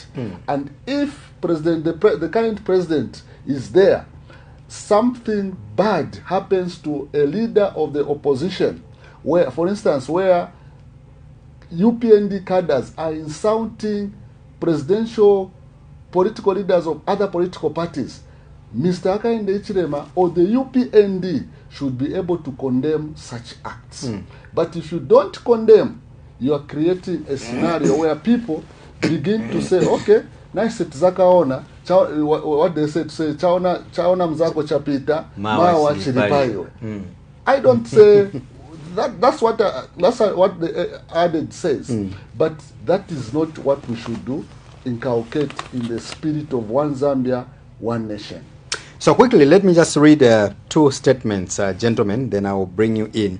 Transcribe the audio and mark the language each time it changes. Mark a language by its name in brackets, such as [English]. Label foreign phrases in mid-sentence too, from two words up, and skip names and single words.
[English] And if the current president is there, something bad happens to a leader of the opposition, where, for instance, where UPND cadres are insulting presidential political leaders of other political parties, Mr. Hakainde Hichilema or the UPND should be able to condemn such acts. But if you don't condemn, you are creating a scenario where people begin to say, okay, [Nyanja] nice zakaona, [English] what they say to say, [Nyanja] chaona mzako chapita, mawa chilipayo. [English] I don't say that's what the adage says, but that is not what we should do. Inculcate in the spirit of one Zambia, one nation. So quickly, let me just read two statements, gentlemen, then I will bring you in.